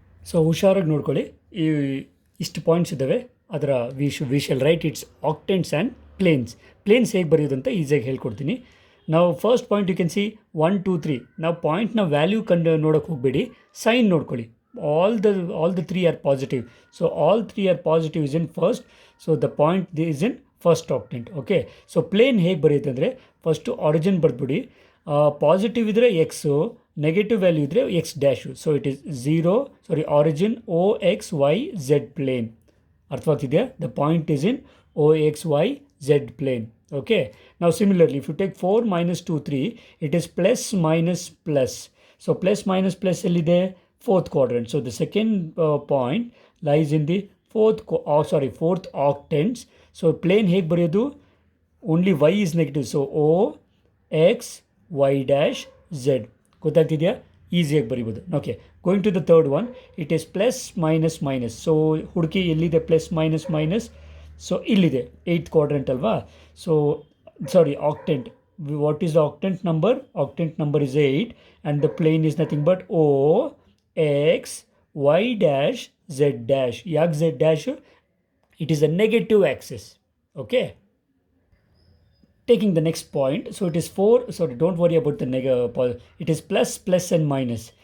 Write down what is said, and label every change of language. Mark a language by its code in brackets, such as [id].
[kn] So ಹುಷಾರಾಗಿ ನೋಡ್ಕೊಳ್ಳಿ, ಇಷ್ಟು ಪಾಯಿಂಟ್ಸ್ ಇದ್ದಾವೆ. ಅದರ [en] we shall write its octants and planes [kn] ಹೇಗೆ ಬರೆಯೋದಂತ ಈಸಿಯಾಗಿ ಹೇಳ್ಕೊಡ್ತೀನಿ. ನಾವು first point [en] you can see [kn] 1 2 3. ನಾವು ಪಾಯಿಂಟ್ನ ವ್ಯಾಲ್ಯೂ ನೋಡೋಕ್ಕೆ ಹೋಗಬೇಡಿ, ಸೈನ್ ನೋಡ್ಕೊಳ್ಳಿ. [en] all the 3 are positive, so all 3 are positive is in first, so the point is in first octant. [kn] Okay, so plane ಹೇಗೆ ಬರೆಯುತ್ತೆ ಅಂದರೆ, ಫಸ್ಟು ಆರಿಜಿನ್ ಬರೆದ್ಬಿಡಿ. ಪಾಸಿಟಿವ್ ಇದ್ದರೆ x, negative value ಇದ್ದರೆ X dash. [en] So it is origin OXYZ plane. [kn] ಅರ್ಥವಾಗ್ತಿದೆಯಾ? [en] The point is in OXYZ plane. Okay, ನಾವು similarly if you take 4 - 2 3, it is plus minus plus. So plus minus plus ಎಲ್ಲಿದೆ? fourth quadrant. So the second point lies in the fourth octants. [kn] So plane ಹೇಗೆ ಬರೆಯೋದು? [en] Only y is negative, so OXY' Z. [kn] ಗೊತ್ತಾಗ್ತಿದೆಯಾ? ಈಸಿಯಾಗಿ ಬರಿಬೋದು. [en] Okay, going to the third one, it is plus minus minus. [kn] So ಹುಡುಕಿ ಎಲ್ಲಿದೆ plus minus minus? So ಇಲ್ಲಿದೆ, 8th quadrant ಅಲ್ವಾ? [en] So octant. What is the octant number? Octant number is 8, and the plane is nothing but OXY' Z'. ಯಾಕೆ Z'? It is a negative axis. Okay, taking the next point, so it is 4, don't worry about the it is plus and minus.